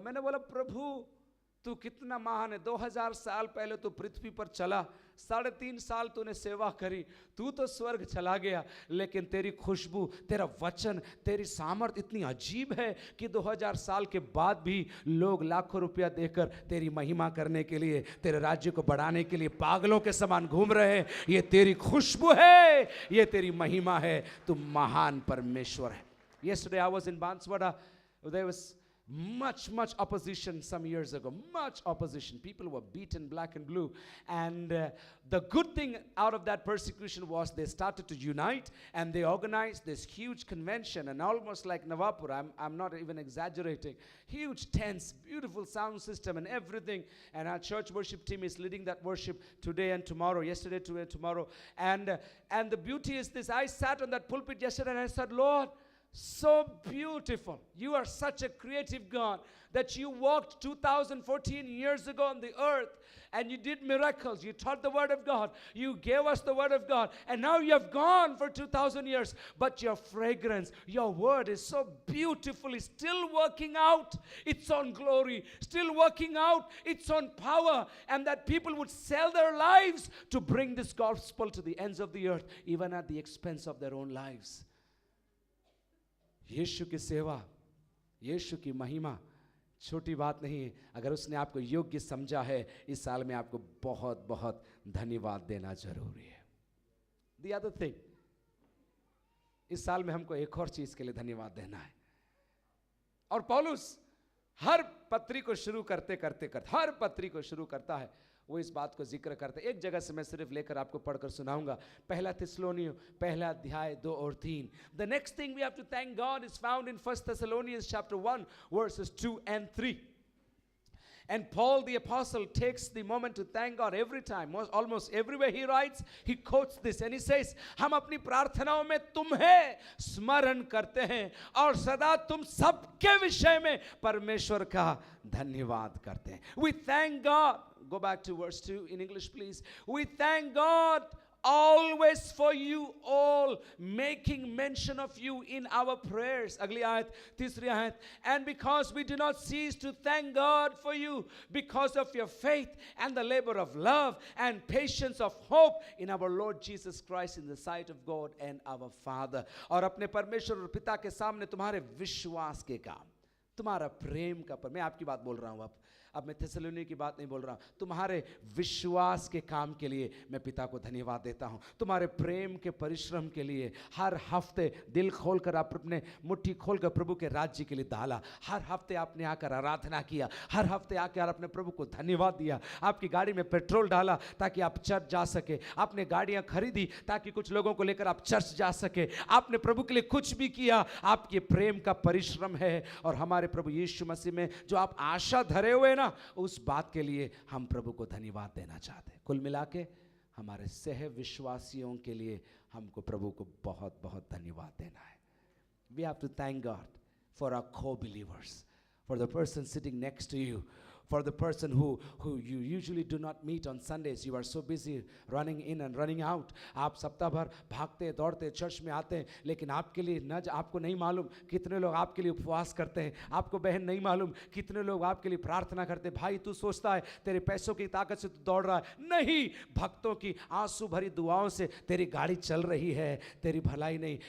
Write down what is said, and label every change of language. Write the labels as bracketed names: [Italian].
[Hindi] मैंने बोला, प्रभु तू कितना महान है। 2000 साल पहले तू पृथ्वी पर चला, 3.5 साल तूने सेवा करी, तू तो स्वर्ग चला गया, लेकिन तेरी खुशबू, तेरा वचन, तेरी सामर्थ इतनी अजीब है कि 2000 साल के बाद भी लोग लाखों रुपया देकर तेरी महिमा करने के लिए, तेरे राज्य को बढ़ाने के लिए पागलों के समान घूम रहे हैं। ये तेरी खुशबू है, ये तेरी महिमा है, तू महान परमेश्वर है। [English] Yesterday I was in Banswara. There was much opposition some years ago, much opposition. People were beaten black and blue, and the good thing out of that persecution was they started to unite and they organized this huge convention, and almost like Navapur, I'm not even exaggerating, huge tents, beautiful sound system and everything. And our church worship team is leading that worship today and tomorrow, yesterday, today, tomorrow. And the beauty is this: I sat on that pulpit yesterday and I said, Lord, so beautiful. You are such a creative God that you walked 2014 years ago on the earth and you did miracles. You taught the word of God. You gave us the word of God. And now you have gone for 2000 years. But your fragrance, your word is so beautifully still working out its own glory, still working out its own power. And that people would sell their lives to bring this gospel to the ends of the earth, even at the expense of their own lives. [Hindi] यीशु की सेवा, यीशु की महिमा छोटी बात नहीं है। अगर उसने आपको योग्य समझा है, इस साल में आपको बहुत बहुत धन्यवाद देना जरूरी है। [English] The other thing, [Hindi] इस साल में हमको एक और चीज के लिए धन्यवाद देना है। और पौलुस हर पत्री को शुरू करते हर पत्री को शुरू करता है, वो इस बात को जिक्र करते। एक जगह से मैं सिर्फ लेकर आपको पढ़कर सुनाऊंगा, 1 थिस्सलुनीय 1 अध्याय 2 और 3। [English] The next thing we have to thank God is found in 1 Thessalonians chapter 1 verses 2 and 3. And Paul the apostle takes the moment to thank God every time. Almost everywhere he writes, he quotes this and he says, [Hindi] हम अपनी प्रार्थनाओं में तुम्हें स्मरण करते हैं और सदा तुम सबके विषय में परमेश्वर का धन्यवाद करते हैं। [English] We thank God. Go back to verse 2 in English, please. We thank God always for you all, making mention of you in our prayers. [Hindi] अगली आयत, तीसरी आयत. [English] And because we do not cease to thank God for you, because of your faith and the labor of love and patience of hope in our Lord Jesus Christ in the sight of God and our Father. [Hindi] और अपने परमेश्वर और पिता के सामने तुम्हारे विश्वास के काम, तुम्हारा प्रेम का पर, मैं आपकी बात बोल रहा हूँ अब मैं थिस्सलुनी की बात नहीं बोल रहा हूँ। तुम्हारे विश्वास के काम के लिए मैं पिता को धन्यवाद देता हूँ। तुम्हारे प्रेम के परिश्रम के लिए हर हफ्ते दिल खोलकर आप अपने मुट्ठी खोलकर प्रभु के राज्य के लिए डाला। हर हफ्ते आपने आकर आराधना किया, हर हफ्ते आकर आपने प्रभु को धन्यवाद दिया। आपकी गाड़ी में पेट्रोल डाला ताकि आप चर्च जा सके। आपने गाड़ियाँ खरीदी ताकि कुछ लोगों को लेकर आप चर्च जा सके। आपने प्रभु के लिए कुछ भी किया, आपके प्रेम का परिश्रम है। और हमारे प्रभु यीशु मसीह में जो आप आशा धरे हुए ना, उस बात के लिए हम प्रभु को धन्यवाद देना चाहते हैं। कुल मिला के हमारे सह विश्वासियों के लिए हमको प्रभु को बहुत बहुत धन्यवाद देना है। [English] We have to thank God for our co-believers, for the person sitting next to you, for the person who you usually do not meet on Sundays. You are so busy running in and running out. [Hindi] आप सप्ताह भर भागते दौड़ते church में आते हैं, लेकिन आपके लिए आपको नहीं मालूम कितने लोग आपके लिए उपवास करते हैं। आपको बहन नहीं मालूम कितने लोग आपके लिए प्रार्थना करते हैं। भाई तू सोचता है तेरे पैसों की ताकत से तू दौड़ रहा है, नहीं, भक्तों की आंसू भरी दुआओं से तेरी गाड़ी चल रही है, तेरी भलाई नहीं।